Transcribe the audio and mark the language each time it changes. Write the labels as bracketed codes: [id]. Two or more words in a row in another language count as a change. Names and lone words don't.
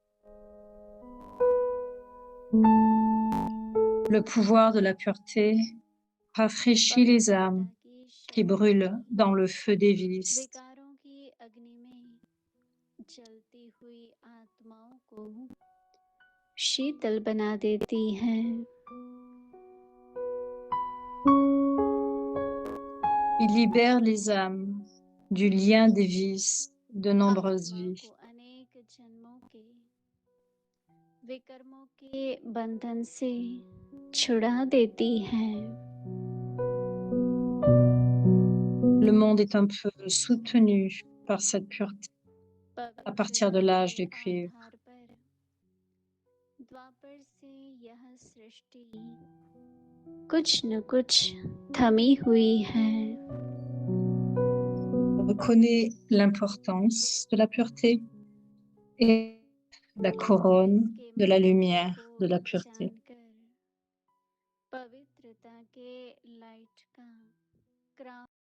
[fr] Le pouvoir de la pureté rafraîchit les âmes qui brûlent dans le feu des vices. [hi] विकारों की अग्नि में जलती हुई आत्माओं को शीतल बना देती हैं। [fr] Il libère les âmes du lien des vices de nombreuses [hi] आत्मा [fr] vies. [hi] को अनेक जन्मों के विकर्मों के बंधन से छुड़ा देती हैं। [fr] Le monde est un peu soutenu par cette pureté à partir de l'âge de cuivre. [hi] आधार पर द्वापर से यह सृष्टि कुछ न कुछ थमी हुई है। [fr] On reconnaît l'importance de la pureté et la couronne de la lumière de la pureté. [hi] जानकर पवित्रता के लाइट का क्राउन